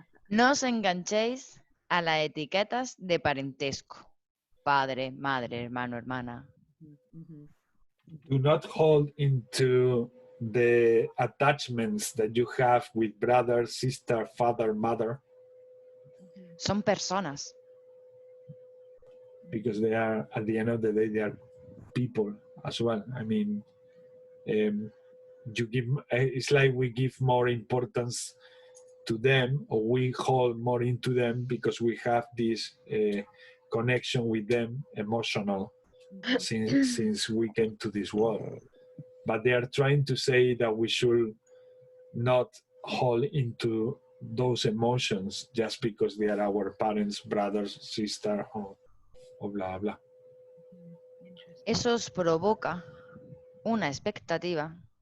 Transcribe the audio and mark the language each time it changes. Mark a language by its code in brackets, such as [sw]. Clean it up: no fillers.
[es] No os enganchéis a las etiquetas de parentesco. Padre, madre, hermano, hermana. [en] Do not hold into the attachments that you have with brother, sister, father, mother, [es] Son personas. [en] because they are, at the end of the day, they are people as well. I mean, you give, it's like we give more importance to them, or we hold more into them because we have this connection with them, emotional, since we came to this world. But they are trying to say that we should not hold into those emotions just because they are our parents, brothers, sister, or blah, blah. [es] Eso os provoca una expectativa